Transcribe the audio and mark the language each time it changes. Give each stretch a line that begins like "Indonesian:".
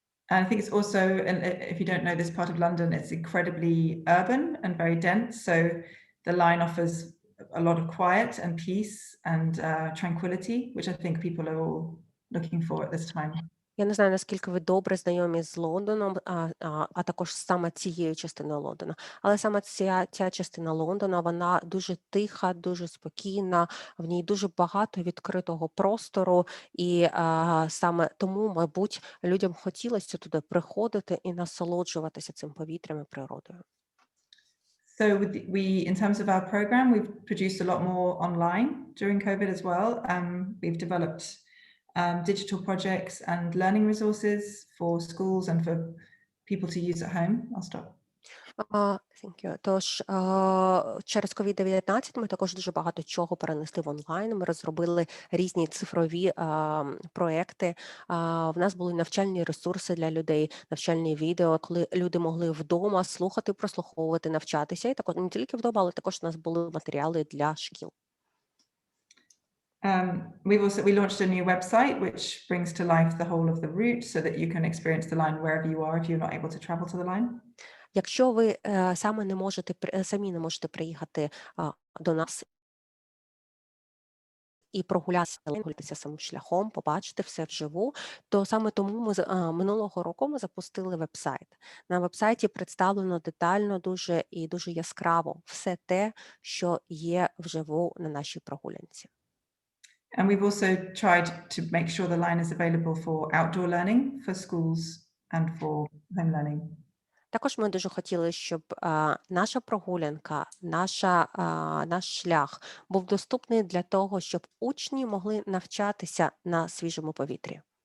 English: And I think it's also, and if you don't know this part of London, it's incredibly urban and very dense. So the line offers a lot of quiet and peace and tranquility, which I think people are all looking for at this time.
Ukrainian: Я не знаю, наскільки ви добре знайомі з Лондоном, а також саме цією частиною Лондона. Але саме ця частина Лондона, вона дуже тиха, дуже спокійна, в ній дуже багато відкритого простору, і саме тому, мабуть, людям хотілося туди приходити і насолоджуватися цим повітрям і природою.
English: So in terms of our program, we've produced a lot more online during COVID as well. We've developed digital projects and learning resources for schools and for people to use at home. I'll stop. Thank you.
Ukrainian: Тож, через COVID-19 ми також дуже багато чого перенесли в онлайн. Ми розробили різні цифрові проекти. В нас були навчальні ресурси для людей, навчальні відео, коли люди могли вдома слухати, прослуховувати, навчатися. І також не тільки вдома, але також у нас були матеріали для шкіл.
English: We launched a new website which brings to life the whole of the route so that you can experience the line wherever you are if you're not able to travel to the line.
Ukrainian: Якщо ви самі не можете приїхати до нас і прогулятися самим шляхом, побачити все вживу, то саме тому минулого року ми запустили веб-сайт. На веб-сайті представлено детально дуже і дуже яскраво все те, що є вживу на нашій прогулянці.
English: And we've also tried to make sure the line is available for outdoor learning, for schools and for home learning.
Ukrainian: Також ми дуже хотіли, щоб наша прогулянка, наш шлях був доступний для того, щоб учні могли навчатися на свіжому повітрі.